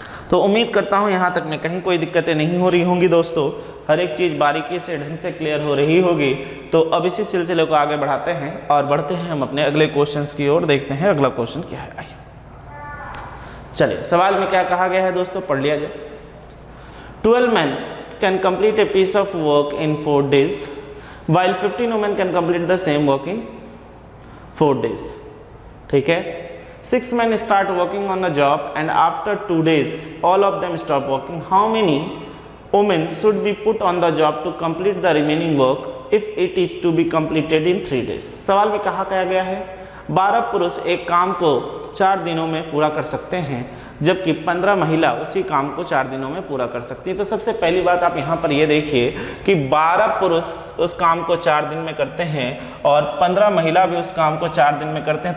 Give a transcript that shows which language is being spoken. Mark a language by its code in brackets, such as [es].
[hi] तो उम्मीद करता हूँ यहाँ तक में कहीं कोई दिक्कतें नहीं हो रही होंगी दोस्तों, हर एक चीज़ बारीकी से ढंग से क्लियर हो रही होगी। तो अब इसी सिलसिले को आगे बढ़ाते हैं और बढ़ते हैं हम अपने अगले क्वेश्चन की ओर, देखते हैं अगला क्वेश्चन क्या है। आइए चलिए, सवाल में क्या कहा गया है दोस्तों, पढ़ लिया जाए। [en] 12 men can complete a piece of work in 4 days, while 15 women can complete the same work in 4 days. [hi] ठीक है, [en] 6 men start working on the job and after 2 days all of them stop working. How many women should be put on the job to complete the remaining work if it is to be completed in 3 days? [hi] सवाल में कहा गया है 12 पुरुष एक काम को 4 दिनों में पूरा कर सकते हैं, जबकि 15 महिला उसी काम को 4 दिनों में पूरा कर सकती है। तो सबसे पहली बात आप यहाँ पर ये देखिए कि 12 पुरुष उस काम को 4 दिन में करते हैं और 15 महिला भी उस काम को 4 दिन में करते हैं।